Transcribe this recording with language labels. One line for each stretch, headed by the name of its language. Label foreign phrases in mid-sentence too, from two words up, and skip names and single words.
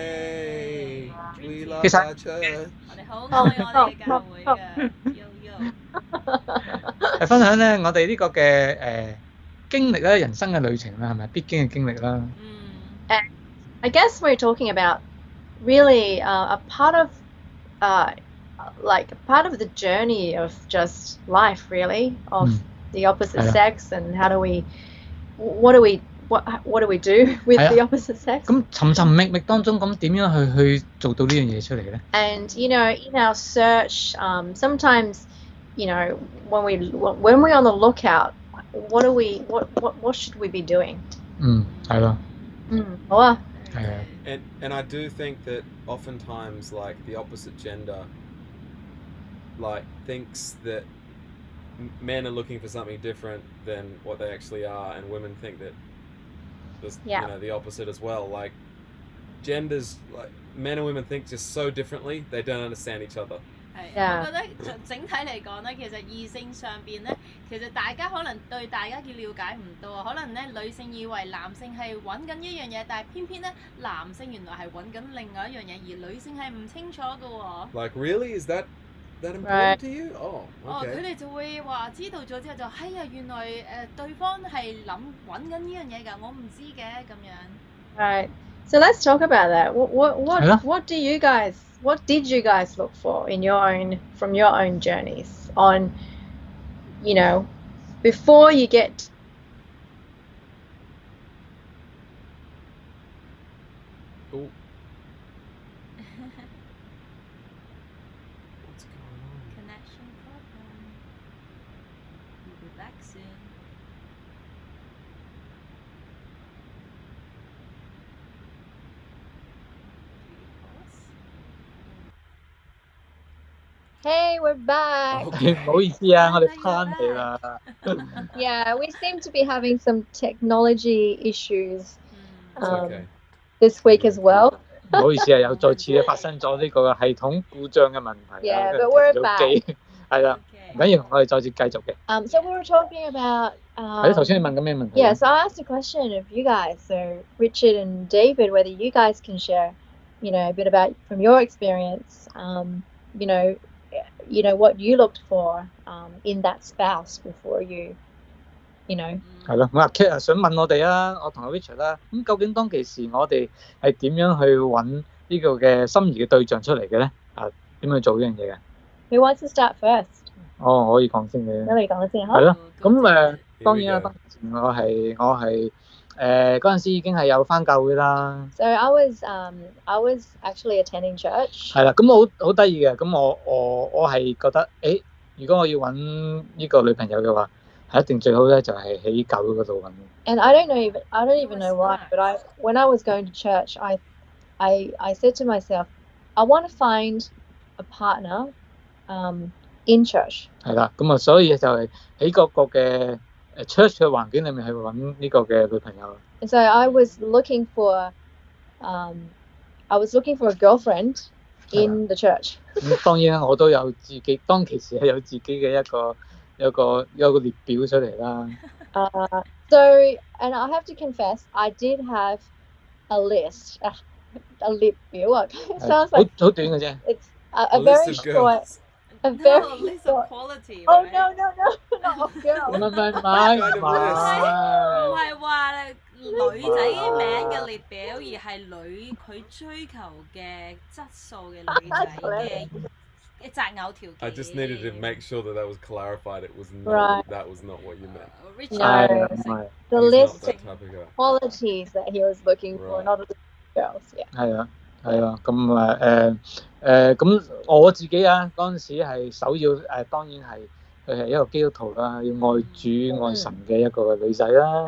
Cantonese: 我哋好愛我哋嘅教會嘅。係分享咧，我哋呢個嘅經歷咧，人生嘅旅程啦，係咪必經嘅經歷啦？
English: I guess we're talking about really a part of the journey of just life, really, of the opposite sex, and what do what do we do with the opposite sex?
Cantonese: 咁尋尋覓覓當中，咁點樣去做到呢樣嘢出嚟咧？
English: And in our search, sometimes, when we're on the lookout, what should we be doing?
Cantonese: 係咯。好啊。係啊。
English: And I do think that oftentimes, like, the opposite gender, like, thinks that men are looking for something different than what they actually are, and women think that there's the opposite as well. Like, genders, like, men and women think just so differently, they don't understand each other.
Cantonese: 我覺得整體嚟講咧，其實異性上邊咧，其實大家可能對大家嘅了解唔多，可能咧女性以為男性係揾緊一樣嘢，但係偏偏咧男性原來係揾緊另外一樣嘢，而女性係唔清楚嘅喎。
English: Like, really? Is that important to you? Oh, okay.
Cantonese: 佢哋就會話知道咗之後就係啊，原來對方係揾緊呢樣嘢㗎，我唔知嘅咁樣。
English: Right. So let's talk about that. What did you guys look for from your own journeys on, before you get. Ooh. What's going on? Connection problem. We'll be back soon. Hey, we're back.
Cantonese: 唔好意思啊，我哋翻嚟啦。
English: Yeah, we seem to be having some technology issues Okay. this week as well.
Cantonese: 唔好意思啊，又再次發生咗呢個系統故障嘅問題。
English: Yeah, but we're back.
Cantonese: 係啦，唔緊要，我哋再次繼續嘅。
English: So we were talking about.
Cantonese: 係頭先你問緊咩問題？
English: Yeah, so I asked a question of you guys, so Richard and David, whether you guys can share, a bit about from your experience, what you looked for in that spouse before you.
Cantonese: 係咯，咁阿 Kate 想問我哋啊，我同阿 Richard 啦，咁究竟當其時我哋係點樣去揾呢個嘅心儀嘅對象出嚟嘅咧？點樣做呢樣嘢嘅
English: ？Who wants to start first？
Cantonese: 可以講先嘅。咁你講先嚇。係咯，咁當然啦，當時我係嗰陣時已經係有返教會啦。
English: So I was actually attending church。
Cantonese: 係啦，咁好得意嘅，咁我係覺得，如果我要揾呢個女朋友嘅話，係一定最好咧就係喺教會嗰度揾。
English: And I don't even know why, but when I was going to church, I said to myself, I want to find a partner, in church。
Cantonese: 係啦，咁所以就係喺嗰個嘅church 嘅環境裏面去揾呢個嘅女朋友。
English: And so I was looking for a girlfriend in the church。
Cantonese: 咁當然我都有自己，當其時係有自己嘅一個列表出嚟啦。
English: So and I have to confess, I did have a list, a 列表啊。Sounds like
Cantonese: 好短嘅啫。
English: It's a very short. A very list of quality. Oh no, not of girls.
Cantonese: 唔係，唔係話女仔名嘅列表，而係佢追求嘅質素嘅女仔嘅擇偶條件。
English: I just needed to make sure that was clarified. It was that was not what you meant. No, the list of qualities that he was looking for, not a list of girls. Yeah.
Cantonese: 係啊，咁我自己啊嗰陣時係首要當然係佢係一個基督徒啦，要愛主愛神嘅一個女仔啦。